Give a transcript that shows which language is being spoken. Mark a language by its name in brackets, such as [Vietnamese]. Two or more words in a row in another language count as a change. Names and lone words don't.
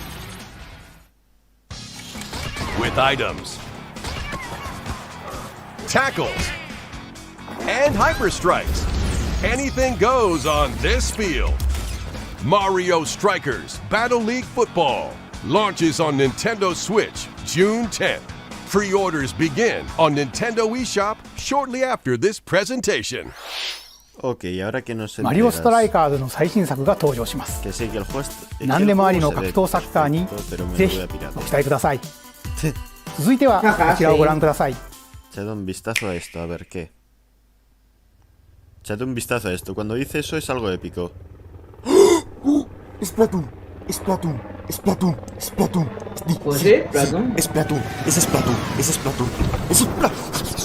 [English] With items, tackles, and hyper strikes. Anything goes on this field. Mario Strikers Battle League Football launches on Nintendo Switch June 10th. Pre-orders begin on Nintendo eShop shortly after this presentation. [Spanish] Ok, ahora que no se [Japanese] マリオストライカーズの最新作が登場します。 [Spanish] Que sé que el juego es- que [Japanese] 何でもあり [Spanish] el [Japanese] の [Spanish] juego [Japanese] 格 [Spanish] se ve [Japanese] 闘サッカーに [Spanish] perfecto, pero me [Japanese] ぜ [Spanish] lo [Japanese] ひ [Spanish] voy a piratear. [Japanese] ご期待ください。続いてはこちらをご覧ください。 [Spanish] Echad un vistazo a esto, a ver qué. Echad un vistazo a esto. Cuando dice eso es algo épico. Splatoon, Splatoon, Splatoon, Splatoon. Pues sí, Splatoon. Splatoon, es Splatoon, es Splatoon, es Splatoon.